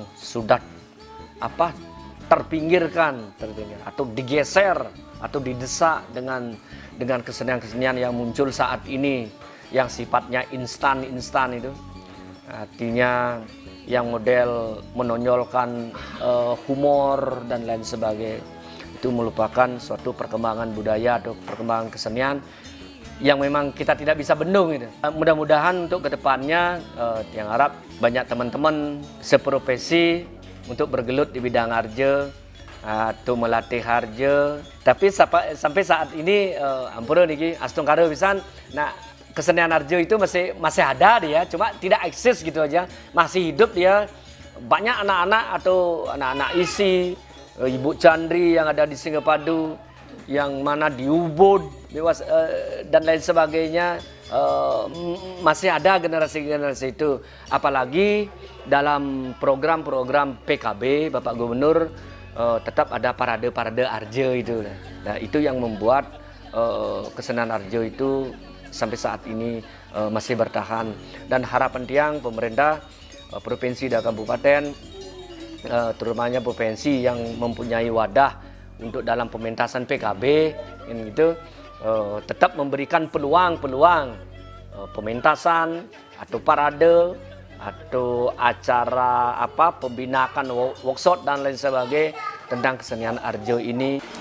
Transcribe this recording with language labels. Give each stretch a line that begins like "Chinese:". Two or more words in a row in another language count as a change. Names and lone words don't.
Indonesian: sudah terpinggirkan atau digeser atau didesak dengan kesenian-kesenian yang muncul saat ini yang sifatnya instan itu, artinya yang model menonjolkan humor dan lain sebagainya, itu merupakan suatu perkembangan budaya atau perkembangan kesenian yang memang kita tidak bisa bendung itu. Mudah-mudahan untuk kedepannya yang harap banyak teman-teman seprofesi untuk bergelut di bidang Arjo atau melatih Arjo. Tapi sampai saat ini
Balinese: ampun niki astung karo pisan.
Indonesian: Nah, kesenian Arjo itu masih ada dia, cuma tidak eksis gitu aja. Masih hidup dia. Banyak anak-anak atau anak-anak isi, Ibu Chandri yang ada di Singapadu, yang mana di Ubud, dan lain sebagainya. Masih ada generasi-generasi itu. Apalagi dalam program-program PKB Bapak Gubernur tetap ada parade-parade Arjo itu. Nah, itu yang membuat kesenian Arjo itu sampai saat ini masih bertahan. Dan harapan tiang pemerintah provinsi dan kabupaten, terutamanya provinsi yang mempunyai wadah untuk dalam pementasan PKB ini gitu, tetap memberikan peluang pementasan atau parade atau acara pembinaan workshop dan lain sebagainya tentang kesenian Arjo ini.